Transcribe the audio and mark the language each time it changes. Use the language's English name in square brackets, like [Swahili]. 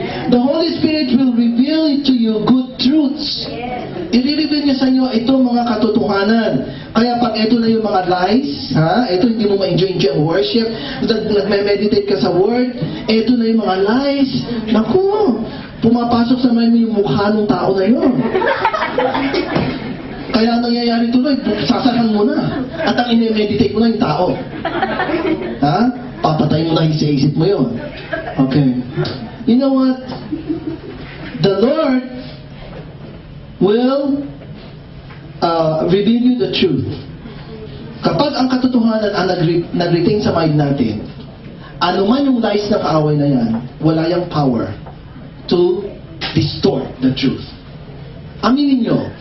[English] The Holy Spirit will reveal to you good truths. [Filipino] I-reveal niya sa inyo itong mga katotohanan. Kaya pag ito na yung mga lies, ito hindi mo ma-enjoy ang worship, nagme-meditate ka sa word, ito na yung mga lies, naku, pumapasok sa mind mo yung mukha ng tao na yun. Kaya nangyayari tuloy, sasakan mo na. At ang ine-meditate mo na yung tao. Papatayin mo na sa isip mo yun. [English] Okay. You know what? The Lord will reveal you the truth. [Filipino] Kapag ang katotohanan ang nag-retain sa mind natin, ano man yung lies na kaaway na yan, wala yung [English] power to distort the truth. [Filipino] Aminin nyo.